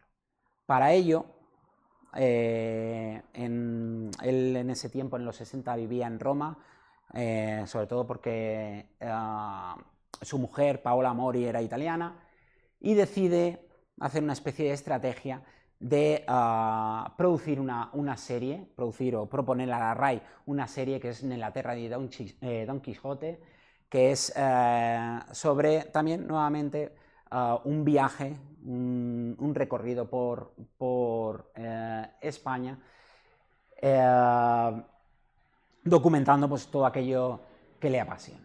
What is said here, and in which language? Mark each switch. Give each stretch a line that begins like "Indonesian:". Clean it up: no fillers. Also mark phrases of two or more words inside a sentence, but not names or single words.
Spanish: Para ello, él en ese tiempo, en los 60, vivía en Roma, sobre todo porque su mujer, Paola Mori, era italiana, y decide hacer una especie de estrategia de producir una serie, o proponer a la RAI una serie que es Nella terra di Don Quijote, que es sobre también nuevamente un viaje, un recorrido por España, documentando pues todo aquello que le apasiona.